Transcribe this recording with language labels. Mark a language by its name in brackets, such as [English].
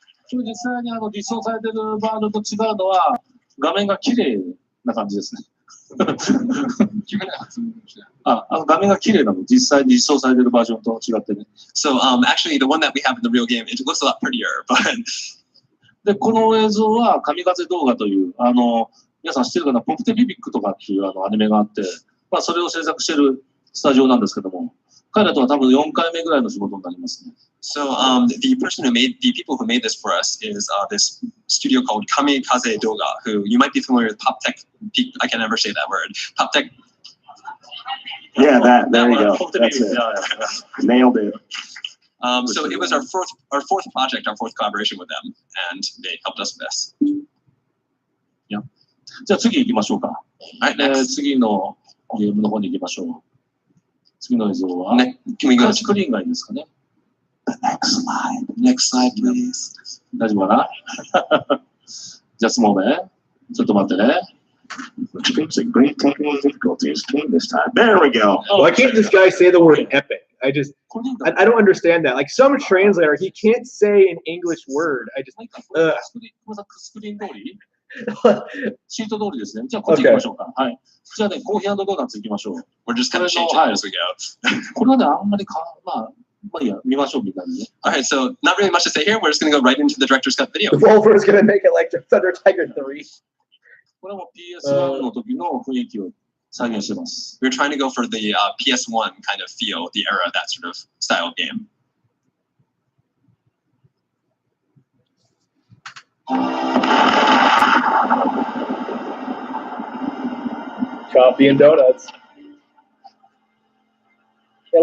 [Japanese] これ実際に実装されているバージョンと違うのは、画面が綺麗な感じですね。画面が綺麗なの、実際に実装されているバージョンと違ってね。 [English] So actually, the one that we have in the real game, it looks a lot prettier, but [Japanese] で、この映像は神風動画という、皆さん知ってるかな、ポプテビビックとかっていうアニメがあって、まあ、それを制作しているスタジオなんですけども、彼らとは多分4回目ぐらいの仕事になりますね。 [English] So the people who made this for us is this studio called Kamikaze Doga, who you might be familiar with Pop Tech. I can never say that word. Pop Tech. Yeah, there you go. That's it. Nailed it. So it was our fourth project, our fourth collaboration with them, and they helped us with this. [Japanese] じゃあ次行きましょうか。 [English] Alright, next. [Japanese] 次のゲームの方に行きましょう。次の映像は、 [English] Can we go [Japanese] スクリーンがいいですかね。 [English] next slide, please? [Japanese] 大丈夫かな [English] just a moment. [Japanese] ちょっと待ってね。 [English] Experiencing great technical difficulties came this time. There we go. Why can't this guy say the word epic? I don't understand that. Like some translator, he can't say an English word. I just, [Japanese] スクリーン通りシート通りですね。じゃあこっち行きましょうか。はい。じゃあね、コーヒードーナツ行きましょう。 [English] We're just kind of changing it as we go. [Japanese] これはね、あんまりまあいいや、見ましょうみたいにね。 [English] Alright, so not really much to say here. We're just going to go right into the director's cut video. Volver is going to make it like Thunder Tiger 3. [Japanese] これも PS1 の時の雰囲気を再現してます。 [English] We're trying to go for the PS1 kind of feel, the era, that sort of style of game. Coffee and donuts. Yeah,